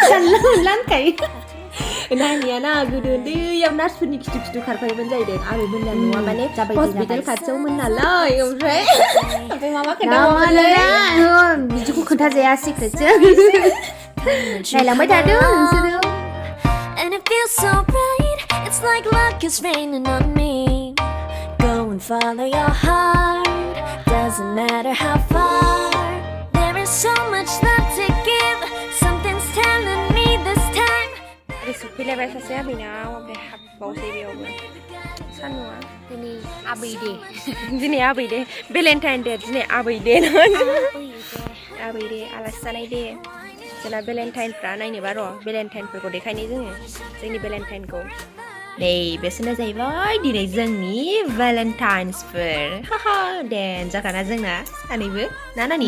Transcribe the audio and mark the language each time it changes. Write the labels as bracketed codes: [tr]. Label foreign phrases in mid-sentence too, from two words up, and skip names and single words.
[brx] जानला मोनला होनखायो नानिया ना गोदो उन्दैयाव नार्सफोरनि खिथु खारफायोमोन जाहैदों आबैमोनना न'आ माने हस्पिटाल खाथियावमोन नालाय ओमफ्राय माबा खोन्थाहरलाय बिदिखौ खोन्थाजाया सिक्रेटसो नायलांबाय थादों नोंसोरो [en] And it feels so bright, it's like luck is raining on me. Go and follow your heart, doesn't matter how far. There is so much love to give, something's telling me this time. [brx] Ada sophiलायबाय सासे आबैनाव ओमफ्राय हाबबावसै बेयावबो सान्दुङा दिनै आबै दे दिनै आबै दे [en] Valentine Day [brx] दिनै आबै दे आबै दे आलासि जानाय दे जोंना भेलेन्टाइनफ्रा नायनोबा र' भेलेन्टाइनफोरखौ देखायनो जोंनि भेलेन्टाइनखौ बेसोरनो जाहैबाय दिनै जोंनि भेलेन्टाइन्सफोर देन जाखाना जोंना सानैबो ना नानि